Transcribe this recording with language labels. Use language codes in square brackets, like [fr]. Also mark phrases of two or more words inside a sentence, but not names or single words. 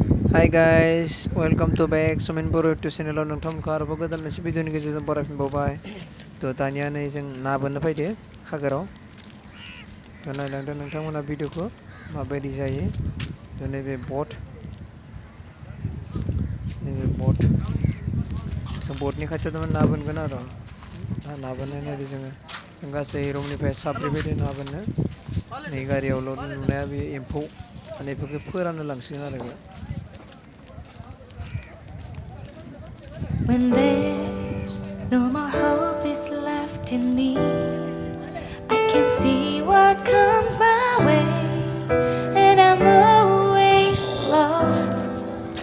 [en] Hi guys, welcome to back SaminBoro to channel [brx] नोंथांमोनखौ आरोबाव गोदान मोनसे भिडिअनि गेजेरजों बरायफिनबावबाय थ' दानिया नै जों ना बोननो फैदो खागोराव थ' नायलांदो नोंथांमोना भिडिअखौ माबायदि जायो थ' नैबे बट जों बटनि खाथियाव ना बोनगोन आरो ना बोननाय नायदो जों गासै रुमनिफ्राय साब्रै फैदो ना बोननो नै गारियावल' नुनाया बे एम्फौ माने बेफोरखौ फोराननो लांसिगोन आरो [en] When there's no more hope is left in me, I can see what comes my way, and I'm always lost.